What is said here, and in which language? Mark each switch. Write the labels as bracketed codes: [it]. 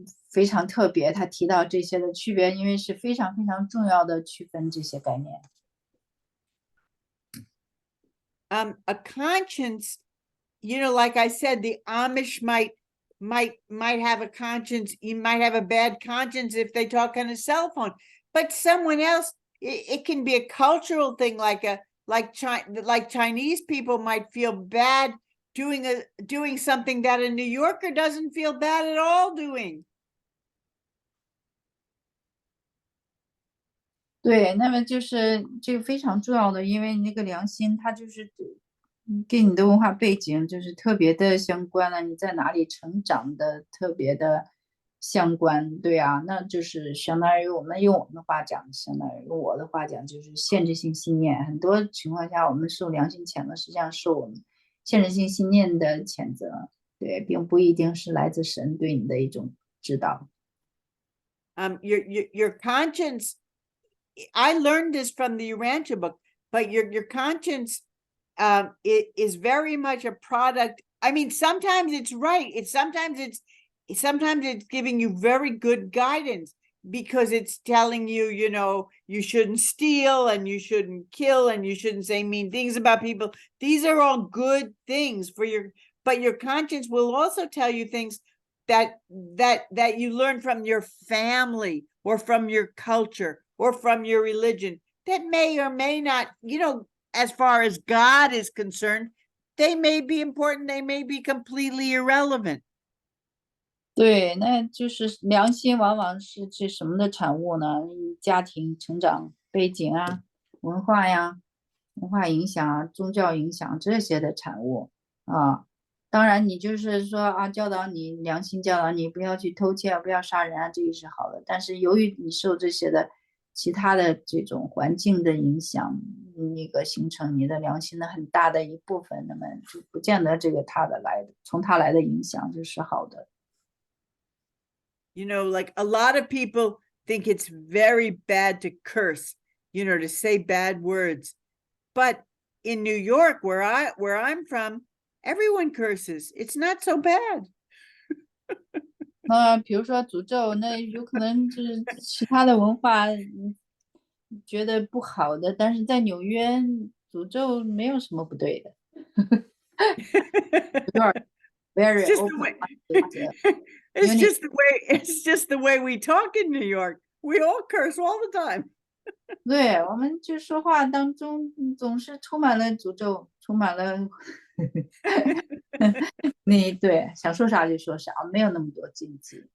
[zh] 非常特别，他提到这些的区别，因为是非常非常重要的区分这些概念。 [en] A conscience, like I said, the Amish might have a conscience. You might have a bad conscience if they talk on a cell phone, but someone else, it can be a cultural thing, like Chinese people might feel bad doing something that a New Yorker doesn't feel bad at all doing. [zh] 对，那么就是这个非常重要的，因为那个良心，它就是跟你的文化背景就是特别的相关了，你在哪里成长的特别的相关，对啊，那就是相当于我们用我们的话讲，相当于用我的话讲，就是限制性信念。很多情况下，我们受良心谴责，实际上受我们限制性信念的谴责，对，并不一定是来自神对你的一种指导。 [en] Your conscience. I learned this from the Urantia book, but your conscience is very much a product. I mean, sometimes it's right. Sometimes it's giving you very good guidance because it's telling you, you shouldn't steal and you shouldn't kill and you shouldn't say mean things about people. These are all good things but your conscience will also tell you things that you learn from your family or from your culture or from your religion that may or may not, as far as God is concerned, they may be important, they may be completely irrelevant. [zh] 对，那就是良心往往是这什么的产物呢？家庭成长背景啊，文化呀，文化影响啊，宗教影响这些的产物啊。当然，你就是说啊，教导你良心教导你不要去偷窃，不要杀人啊，这个是好的。但是由于你受这些的其他的这种环境的影响，那个形成你的良心的很大的一部分，那么就不见得这个从他来的影响就是好的。 [en] Like a lot of people think it's very bad to curse, to say bad words. But in New York, where I'm from, everyone curses. It's not so bad. [zh] 那比如说诅咒，那有可能就是其他的文化觉得不好的，但是在纽约诅咒没有什么不对的。 [en] Very open. It's just the way we talk in New York. We all curse all the time. [zh] 对，我们就说话当中总是充满了诅咒，充满了对，想说啥就说啥，没有那么多禁忌。